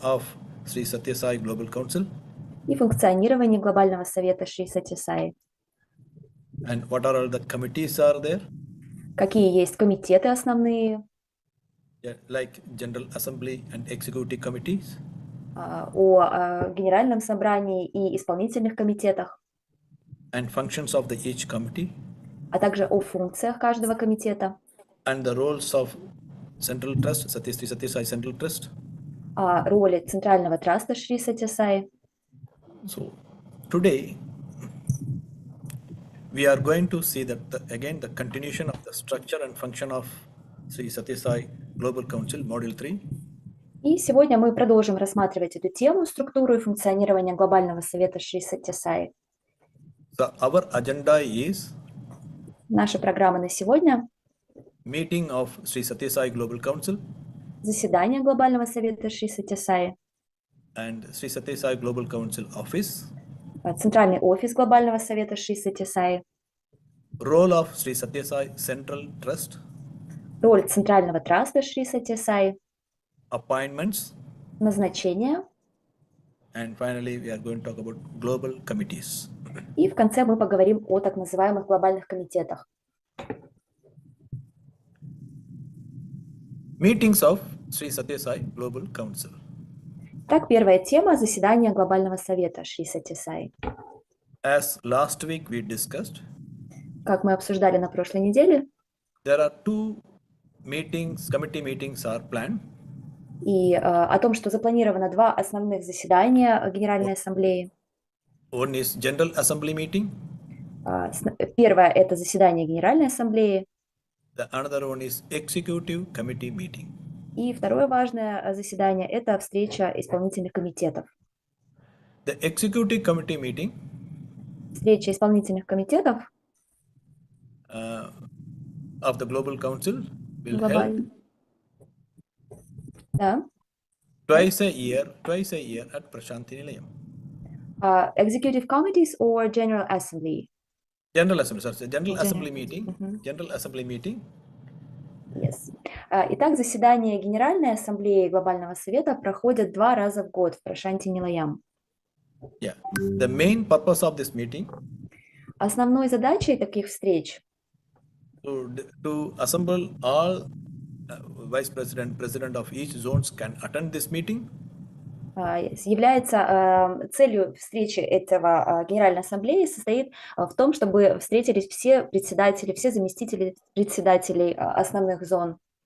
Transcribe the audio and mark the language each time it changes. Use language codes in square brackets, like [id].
[en] of Шри Сатья Саи Global Council. [ru] и функционирование Глобального совета Шри Сатья Саи. [en] And what are all the committees are there? [ru] Какие есть комитеты основные, [en] Yeah, like General Assembly and Executive Committees. [ru] о Генеральном собрании и исполнительных комитетах, [en] And functions of the each committee. [ru] а также о функциях каждого комитета, [en] And the roles of Central Trust, Sri Satya Sai Central Trust. [ru] о роли Центрального траста Шри Сатья Саи. [en] So today we are going to see that again the continuation of the structure and function of Sri Satya Sai Global Council Module 3. [ru] И сегодня мы продолжим рассматривать эту тему, структуру и функционирование Глобального совета Шри Сатья Саи. [en] So our agenda is [ru] Наша программа на сегодня – [en] meeting of Sri Satya Sai Global Council [ru] заседание Глобального совета Шри Сатья Саи, [en] and Sri Satya Sai Global Council Office, [ru] центральный офис Глобального совета Шри Сатья Саи, [en] role of Sri Satya Sai Central Trust, [ru] роль Центрального траста Шри Сатья Саи, [en] appointments, [ru] назначение, [en] and finally we are going to talk about global committees. [ru] и в конце мы поговорим о так называемых глобальных комитетах. [en] Meetings of Sri Satya Sai Global Council. [ru] Так, первая тема – заседание Глобального совета Шри Сатья Саи. [en] As last week we discussed, [ru] Как мы обсуждали на прошлой неделе, [en] there are two meetings, committee meetings are planned. [ru] и о том, что запланировано два основных заседания Генеральной Ассамблеи. [en] One is General Assembly meeting, [ru] Первое – это заседание Генеральной Ассамблеи, [en] the another one is Executive Committee meeting. [ru] и второе важное заседание – это встреча исполнительных комитетов. [en] The Executive Committee meeting [ru] Встреча исполнительных комитетов [en] of the Global Council will held [ru] глобально. Да. [en] twice a year at Prashanti Nilayam. Executive committees or General Assembly? General Assembly, sorry, General General. Assembly meeting. General Assembly meeting. Yes. [ru] Итак, заседания Генеральной Ассамблеи Глобального Совета проходят 2 раза в год в Прашанти Нилаям. [en] Yeah. The main purpose of this meeting [ru] Основной задачей таких встреч [en] to assemble all vice president of each zones can attend this meeting. [ru] является целью встречи этого Генеральной Ассамблеи состоит в том, чтобы встретились все председатели, все заместители председателей основных зон.